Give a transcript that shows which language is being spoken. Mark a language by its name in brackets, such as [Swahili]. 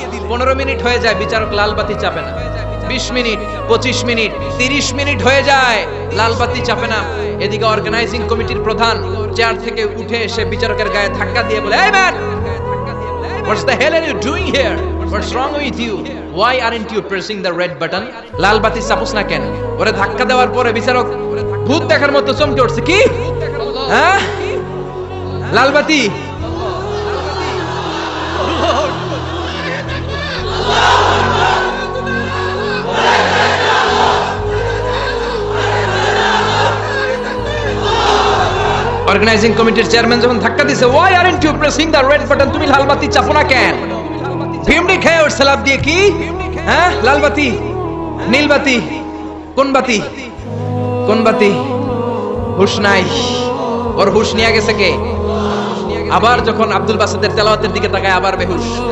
[Bangla] 15 minute হয়ে যায়, বিচারক লাল বাতি চাপে না। 20 মিনিট, 25 মিনিট, 30 মিনিট হয়ে যায়, লাল বাতি চাপে না। এদিকে অর্গানাইজিং কমিটির প্রধান চেয়ার থেকে উঠে এসে বিচারকের গায়ে ধাক্কা দিয়ে বলে, এই man, [English] What's the hell are you doing here? What's wrong with you? Why aren't you pressing the red button? [Bangla] লাল বাতি চাপোস না কেন? ওরে ধাক্কা দেওয়ার পরে বিচারক ভূত দেখার মতো চমকে উঠছে, কি হ্যাঁ লাল বাতি? অর্গানাইজিং কমিটির চেয়ারম্যান যখন ধাক্কা দিছে, [English] why aren't you pressing the red button? [Bangla] তুমি লাল বাতি চাপো না কেন? ভিমড়ি খেয়ে ওর সালাদ দিয়ে, কি হ্যাঁ লাল বাতি, নীল বাতি, কোন বাতি? কোন বাতি? হুশ নাই, ওর হুশ নিয়ে গেছে কে? আবার যখন আব্দুল বাসিতের তেলাওয়াতের দিকে তাকায় আবার বেহুশ।